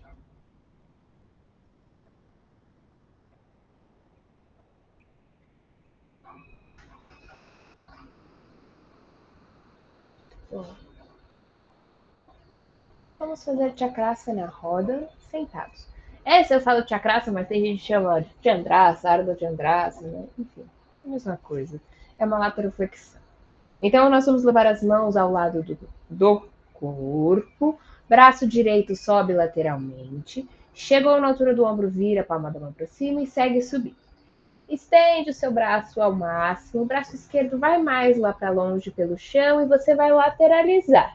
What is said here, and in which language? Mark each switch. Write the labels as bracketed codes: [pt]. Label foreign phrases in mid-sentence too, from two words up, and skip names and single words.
[pt] Bom, vamos fazer chakrasana na roda, sentados. Essa eu falo chakrasana, mas tem gente que chama de chandrasa, ardha chandrasana, enfim, a mesma coisa. É uma lateroflexão. Então, nós vamos levar as mãos ao lado do corpo, braço direito sobe lateralmente, chegou na altura do ombro, vira a palma da mão para cima e segue subindo. Estende o seu braço ao máximo, o braço esquerdo vai mais lá para longe pelo chão e você vai lateralizar.